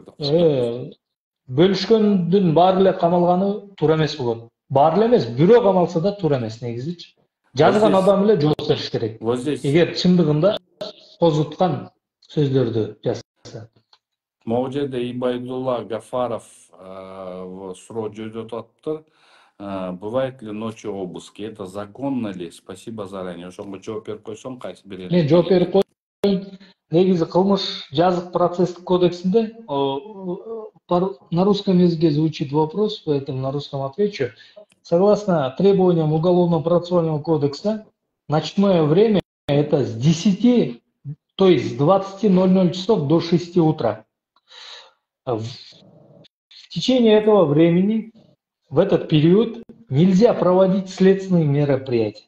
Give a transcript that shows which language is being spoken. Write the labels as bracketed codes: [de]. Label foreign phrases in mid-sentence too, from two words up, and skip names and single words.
[ky] Бөлүшкөндүн баары эле камалганы туура эмес болот. Баары эле эмес, бирөө камалса да туура эмес негизичи. Жазган адам эле жооп бериш керек. Эгер чындыгында козуткан сөздөрдү жазса. Могу жерде Ибайдулла Гафаров суроо жөнөтүп атыптыр. [ru] Бывает ли ночью обыски? Это законно ли? Спасибо заранее. [ky] Ошонго жооп берип койсоң, кайсы бир Мен жооп берип коеюн. Негизи кылмыш жазык процесстик кодексинде [ru] на русском языке звучит вопрос, поэтому на русском отвечу. Согласно требованиям Уголовно-процессуального кодекса, ночное время это с 10, то есть с 20:00 часов до 6 утра. В течение этого времени, в этот период, нельзя проводить следственные мероприятия.